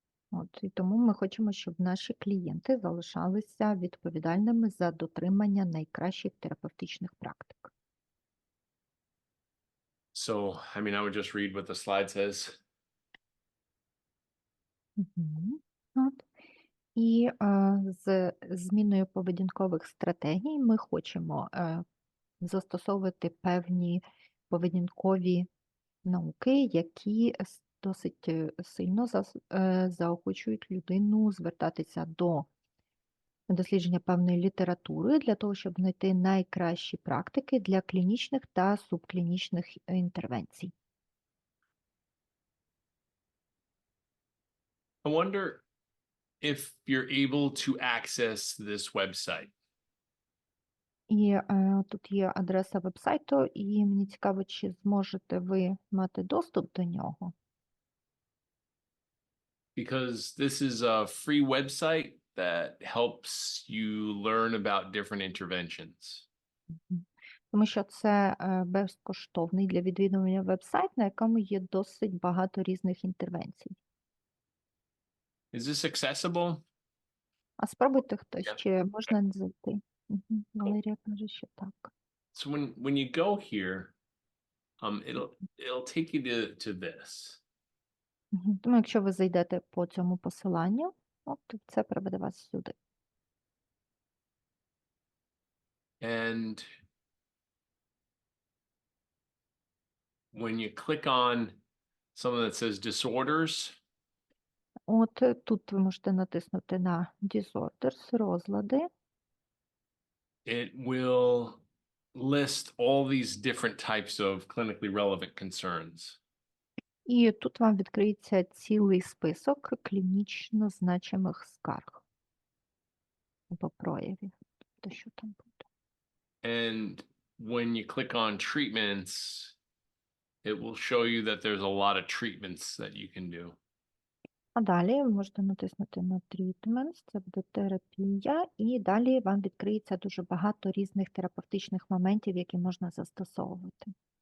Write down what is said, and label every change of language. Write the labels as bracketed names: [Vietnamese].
[Ukrainian] От, і тому ми хочемо, щоб наші клієнти залишалися відповідальними за дотримання найкращих терапевтичних практик. [English] So, I mean, I would just read what the slide says. Мгм. От. [Ukrainian] І з зміною поведінкових стратегій ми хочемо застосовувати певні поведінкові науки, які досить сильно заохочують людину звертатися до дослідження певної літератури для того, щоб знайти найкращі практики для клінічних та субклінічних інтервенцій. [English] I wonder if you're able to access this website. [Ukrainian] І тут є адреса вебсайту, і мені цікаво, чи зможете ви мати доступ до нього. [English] Because this is a free website that helps you learn about different interventions. Мгм. [Ukrainian] Тому що це безкоштовний для відвідування вебсайт, на якому є досить багато різних інтервенцій. [English] Is this accessible? [Ukrainian] А спробуйте хтось, [English] Yeah. [Ukrainian] чи можна зайти. Валерія каже, що так. [English] So when you go here, it'll take you to this. [Ukrainian] Тому якщо ви зайдете по цьому посиланню, от це приведе вас сюди. [English] And when you click on something that says disorders, [Ukrainian] От тут ви можете натиснути на disorders, розлади. [English] it will list all these different types of clinically relevant concerns. [Ukrainian] І тут вам відкриється цілий список клінічно значимих скарг або проявів. То що там буде? [English] And when you click on treatments, it will show you that there's a lot of treatments that you can do. [Ukrainian] А далі ви можете натиснути на treatments, це буде терапія, і далі вам відкриється дуже багато різних терапевтичних моментів, які можна застосовувати.